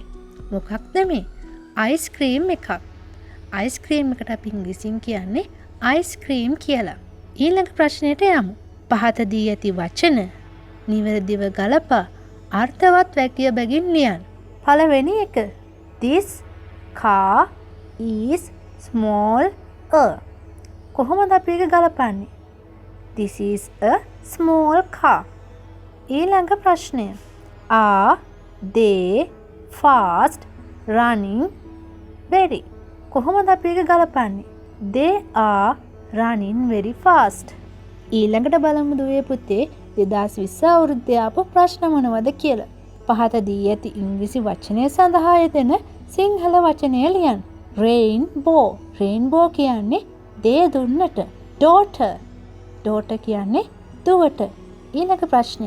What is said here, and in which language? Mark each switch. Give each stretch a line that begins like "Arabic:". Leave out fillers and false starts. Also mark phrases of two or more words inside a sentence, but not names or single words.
Sinhala: මොකක්ද මේ? අයිස්ක්‍රීම් එකක්. අයිස්ක්‍රීම් එකට අපි ඉංග්‍රීසියෙන් කියන්නේ අයිස්ක්‍රීම් කියලා. ඊළඟ ප්‍රශ්නයට යමු. පහත දී ඇති වචන නිවැරදිව ගලපා අර්ථවත් වැකිය බැගින් ලියන්න. පළවෙනි එක.
English: This car is small.
Sinhala: කොහොමද අපි ඒක ගලපන්නේ?
English: This is a small car.
Sinhala: ඊළඟ ප්‍රශ්නය.
English: Are they fast running very?
Sinhala: කොහොමද අපි ඒක ගලපන්නේ?
English: They are running very fast.
Sinhala: ඊළඟට බලමු දුවේ පුතේ 2020 අවුරුද්දේ ආපු ප්‍රශ්න මොනවද කියලා. පහත දී ඇති ඉංග්‍රීසි වචනය සඳහා යෙදෙන සිංහල වචනය ලියන්න. Rainbow. Rainbow කියන්නේ දේ දුන්නට. Daughter. Daughter කියන්නේ දුවට. ඊළඟ ප්‍රශ්නය.